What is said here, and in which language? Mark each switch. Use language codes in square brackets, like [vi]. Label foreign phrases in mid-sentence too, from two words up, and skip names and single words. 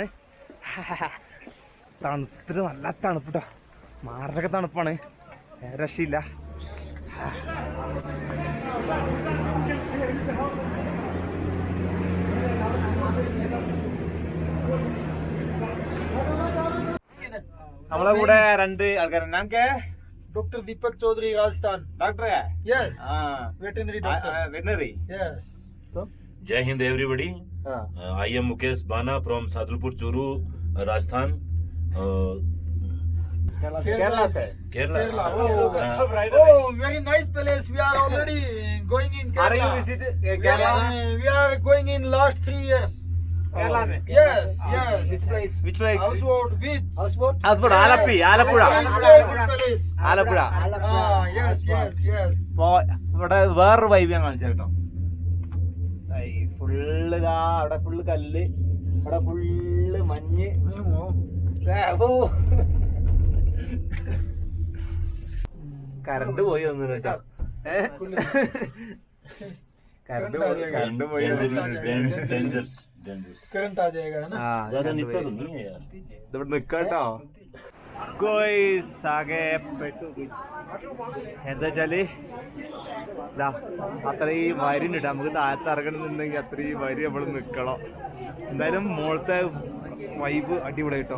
[ml] തണുത്തിട്ട് നല്ല തണുപ്പ് കേട്ടോ, മാറൊക്കെ തണുപ്പാണ്, രക്ഷയില്ല. നമ്മളെ കൂടെ 2 ആൾക്കാരുണ്ട്. നമുക്ക് Dr. Deepak Chaudhary, Rajasthan. ഡോക്ടർ [en] Yes. Veterinary doctor. [ml] വെറ്ററിനറി. [en] Yes. [hi] जय हिंद एवरीबॉडी. [en] I am Mukesh Bana from Sadulpur Churu Rajasthan കേരള केरला. Oh, very nice place. We are already going in Are you Kerala. visit Kerala? We are going in last 3 years. [hi] Kerala mein? [en] Yes, yes. Which place? Which place? Houseboat beach. Houseboat, Alapura. Very good place. ആലപ്പുഴ. Yes, yes, yes. [ml] അപ്പോ ഇവിടെ വേറൊരു വൈബ് ഞാൻ കാണിച്ചു കേട്ടോ. ഫുള്ള് അവിടെ ഫുള്ള് കല്ല്, അവിടെ ഫുള്ള് മഞ്ഞ്. കറണ്ട് പോയി ഒന്നും വെച്ചാ കറണ്ട് പോയി [hi] डेंजर्स Current आ जाएगा है ना. ज्यादा नीचा तो नहीं है यार. [ml] ഇവിടെ നിക്കട്ടോ. എന്താ വെച്ചാല് അത്രയും വരി ഉണ്ട്. നമുക്ക് താഴത്ത് ഇറങ്ങണമെന്നുണ്ടെങ്കിൽ അത്രയും വരി നമ്മൾ നിക്കണം. എന്തായാലും മുകളത്തെ വൈബ് അടിപൊളി കേട്ടോ.